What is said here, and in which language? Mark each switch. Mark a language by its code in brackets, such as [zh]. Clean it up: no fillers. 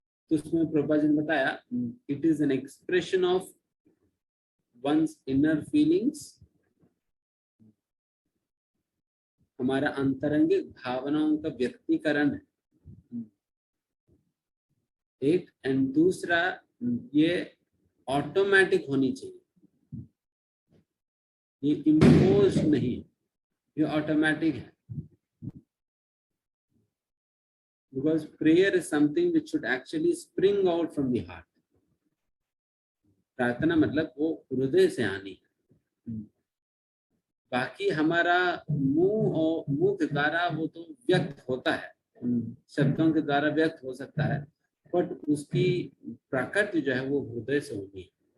[hi] तो उसमें प्रभुपाद जी ने बताया, [en] it is an expression of one's inner feelings, [hi] हमारा अंतरंगिक भावनाओं का व्यक्तीकरण है एक, एंड दूसरा ये ऑटोमेटिक होनी चाहिए, ये इम्पोज नहीं, ये ऑटोमेटिक है। [en] Because prayer is something which should actually spring out from the heart. [hi] प्रार्थना मतलब वो हृदय से आनी है। बाकी हमारा मुंह के द्वारा वो तो व्यक्त होता है, शब्दों के द्वारा व्यक्त हो सकता है, बट उसकी प्रकृति जो है वो हृदय से होनी है।